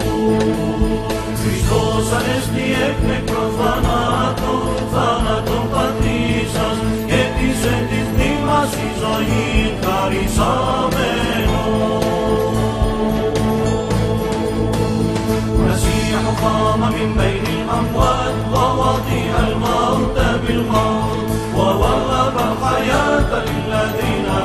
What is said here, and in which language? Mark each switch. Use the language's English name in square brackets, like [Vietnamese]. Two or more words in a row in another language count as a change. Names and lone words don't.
[Greek] Χριστός ανέστη εκ νεκρών θάνατον πατήσας και της εν της μνήμας η ζωή χαρισάμενος. [Arabic] المسيح قام من بين الأموات ووضع الموت بالموت ووهب الحياة للذين